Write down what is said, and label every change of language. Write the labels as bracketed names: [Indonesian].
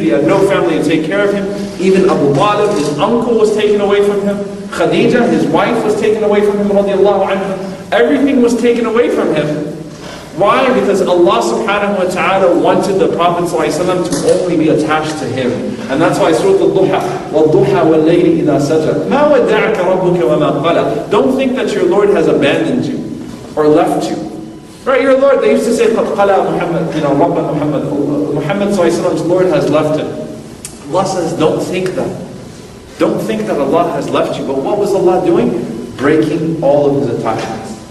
[English] He had no family to take care of him. Even Abu Talib, his uncle, was taken away from him. Khadija, his wife, was taken away from him. Radiallahu anha. Everything was taken away from him. Why? Because Allah subhanahu wa ta'ala wanted the Prophet ﷺ to only be attached to him. And that's why Surah Al-Duha, [Arabic] وَالضُّحَى وَاللَّيْلِ إِذَا سَجَدَ مَا وَدَّعَكَ رَبُّكَ وَمَا قَلَى. [English] Don't think that your Lord has abandoned you or left you. Right, your Lord, they used to say, قَدْ قَلَى Muhammad, Rabba Muhammad, Muhammad ﷺ's Lord has left him. Allah says, don't think that. Don't think that Allah has left you. But what was Allah doing? Breaking all of his attachments.